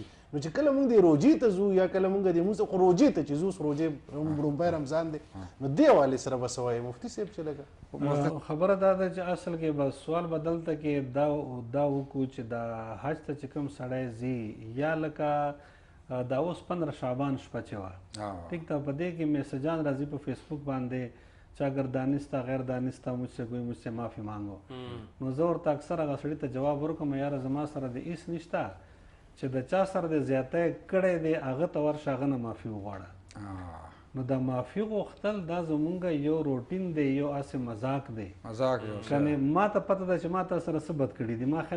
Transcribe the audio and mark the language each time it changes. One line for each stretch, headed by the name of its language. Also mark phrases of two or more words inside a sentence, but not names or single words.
Pashto: نو چې کله مونږ د روجې ته ځو یا کله مونږ د مونځ خو روجې ته چې ځو اوس روجې رومبی رمضان دی نو دې حوالې سره به څه وایي مفتي صاحب چې لږه خبره دا ده چې اصل کې بس سوال به دلته کې دا وکړو چې دا حج ته چې کوم سړی ځي یا لکه دا اوس 15 شعبان شپه چې وه ټیک ده په دې کې میسجان راځي په فیسبوک باندې چې
Urdu: اگر دانسته غیر دانسته مجھ سے کوئی مجھ سے معافی مانگو
Pashto: نو زه ورته اکثر هغه سړي ته جواب ورکوم یاره زما سره د هېڅ نشته چې د چا سره د زیاتی کړی دی هغه ته ورشه هغه نه معافي وغواړه. نو د معافي غوښتل دا زمونږ یو روټین دی یو هسې مذاق دی کنې ما ته پته ده چې ما تا سره څه بد کړي دي ما خیال